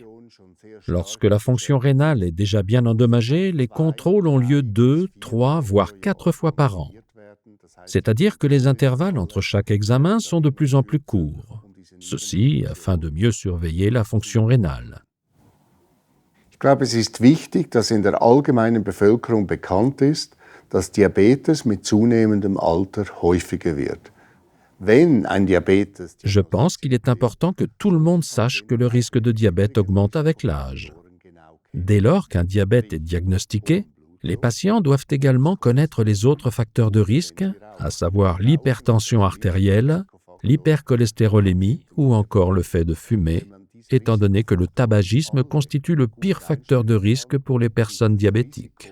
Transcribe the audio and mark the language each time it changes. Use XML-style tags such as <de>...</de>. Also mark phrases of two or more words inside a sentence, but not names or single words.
<fr>Lorsque la fonction rénale est déjà bien endommagée, les contrôles ont lieu 2, 3, voire 4 fois par an. C'est-à-dire que les intervalles entre chaque examen sont de plus en plus courts. Ceci afin de mieux surveiller la fonction rénale.</fr> <de>Ich glaube, es ist wichtig, dass in der allgemeinen Bevölkerung bekannt ist, dass Diabetes mit zunehmendem Alter häufiger wird.</de> <fr>Je pense qu'il est important que tout le monde sache que le risque de diabète augmente avec l'âge. Dès lors qu'un diabète est diagnostiqué, les patients doivent également connaître les autres facteurs de risque, à savoir l'hypertension artérielle, l'hypercholestérolémie ou encore le fait de fumer, étant donné que le tabagisme constitue le pire facteur de risque pour les personnes diabétiques.</fr>